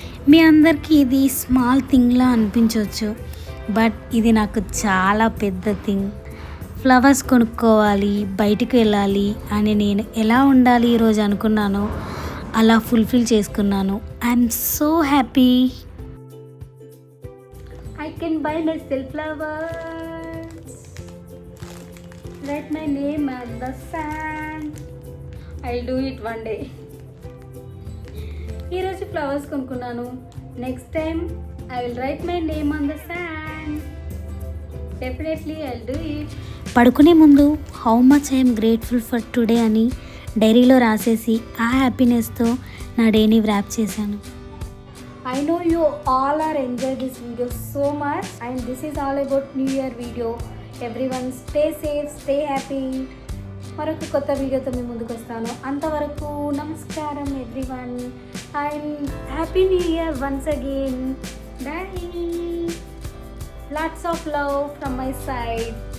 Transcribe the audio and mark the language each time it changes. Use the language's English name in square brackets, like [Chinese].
[Telugu] మీ అందరికీ ఇది స్మాల్ థింగ్లా అనిపించవచ్చు, బట్ ఇది నాకు చాలా పెద్ద థింగ్. ఫ్లవర్స్ కొనుక్కోవాలి, బయటికి వెళ్ళాలి అని నేను ఎలా ఉండాలి ఈరోజు అనుకున్నానో అలా ఫుల్ఫిల్ చేసుకున్నాను. [English] I'm so happy. I can buy myself flowers. Write my name at the sand. I'll do it one day. [Telugu] ఈరోజు ఫ్లవర్స్ కొనుక్కున్నాను. [English] Next time I will write my name on the sand. Definitely I will do it. [Telugu] పడుకునే ముందు [English] how much I'm grateful for today [Telugu] అని డైరీలో రాసేసి ఆ హ్యాపీనెస్తో నా డేని వ్రాప్ చేశాను. [English] I know you all are enjoying this video so much, and this is all about New Year video. Everyone stay safe, stay happy. [Telugu] మరొక కొత్త వీడియోతో మీ ముందుకు వస్తాను. అంతవరకు నమస్కారం [English] Everyone, and happy new year once again. Bye. Lots of love from my side.